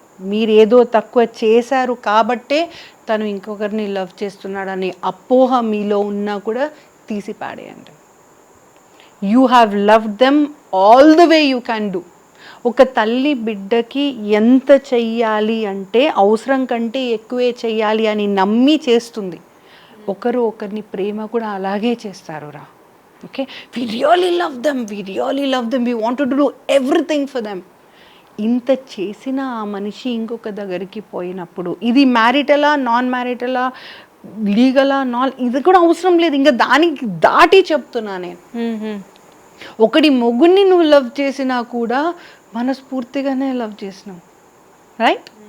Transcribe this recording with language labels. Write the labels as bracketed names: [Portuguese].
[Telugu] మీరేదో తక్కువ చేశారు కాబట్టే తను ఇంకొకరిని లవ్ చేస్తున్నాడని అపోహ మీలో ఉన్నా కూడా తీసి పాడేయండి. [English] You have loved them all the way you can do. [Telugu] ఒక తల్లి బిడ్డకి ఎంత చెయ్యాలి అంటే అవసరం కంటే ఎక్కువే చెయ్యాలి అని నమ్మి చేస్తుంది. ఒకరు ఒకరిని ప్రేమ కూడా అలాగే చేస్తారు రా. [English] Okay, we really love them, we want to do everything for them. [Telugu] ఇంత చేసిన ఆ మనిషి ఇంకొక దగ్గరికి పోయినప్పుడు ఇది మ్యారిటలా, నాన్ మ్యారిటలా, లీగలా, ఇది కూడా అవసరం లేదు. ఇంకా దానికి దాటి చెప్తున్నా నేను. ఒకటి మొగుడిని నువ్వు లవ్ చేసినా కూడా మనస్ఫూర్తిగానే లవ్ చేసినావు, రైట్?